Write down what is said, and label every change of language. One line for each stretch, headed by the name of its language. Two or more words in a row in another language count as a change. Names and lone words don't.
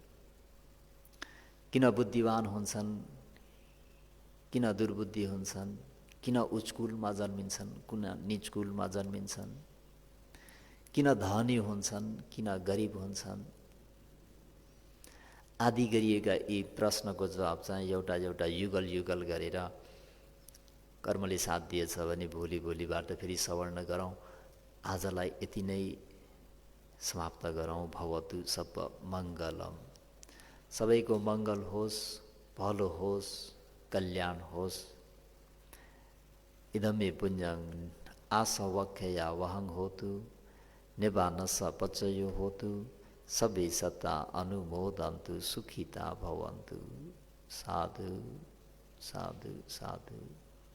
Nepali: किन बुद्धिवान हुन्छन्, किन दुर्बुद्धि हुन्छन्, किन उच्चकुलमा जन्मिन्छन्, किन नीचकुलमा जन्मिन्छन्, किन धनी हुन्छन्, किन गरिब हुन्छन् आदि गरिएका यी प्रश्नको जवाब चाहिँ एउटा एउटा युगल युगल गरेर कर्मले साथ दिएछ भने भोलिबाट फेरि सवर्ण गरौँ। आजलाई यति नै समाप्त गरौँ।
Pali: भवतु सब मङ्गलम।
Nepali: सबैको मङ्गल होस्, भलो होस्, कल्याण होस्।
Pali: इदमे पुण्यं आसवख्यया वहं होतु, निबानस पचयो होतु, सबै सत्ता अनुमोदन्तु, सुखिता भवन्तु। साधु साधु साधु।